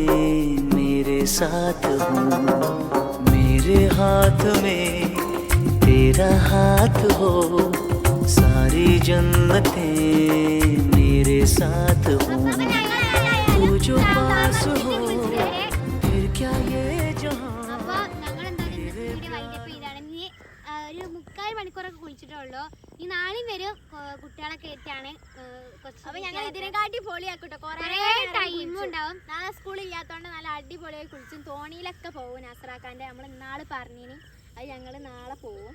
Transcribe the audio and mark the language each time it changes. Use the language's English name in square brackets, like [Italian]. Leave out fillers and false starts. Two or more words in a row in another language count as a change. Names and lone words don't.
[Hindi] मेरे साथ हो, मेरे हाथ में तेरा हाथ हो, सारी जन्नतें मेरे साथ हो. तू जो पास हो फिर क्या ये जहां. [Malayalam] ഒരു 3/4 മണിക്കൂറൊക്കെ കുളിച്ചിട്ടുള്ളൂ. ഈ നാളെയും വരും കുട്ടികളൊക്കെ ആയിട്ടാണ്. അപ്പൊ ഞങ്ങൾ ഇതിനെക്കാട്ടി പൊളിയാക്കട്ടോ, കുറെ ടൈമും ഉണ്ടാവും. നാളെ സ്കൂളില്ലാത്തതുകൊണ്ട് നല്ല അടിപൊളിയായി കുളിച്ചും തോണിയിലൊക്കെ പോകും. നസ്രാക്കാൻ്റെ നമ്മൾ ഇന്നാള് പറഞ്ഞിന്, അത് ഞങ്ങൾ നാളെ പോകും.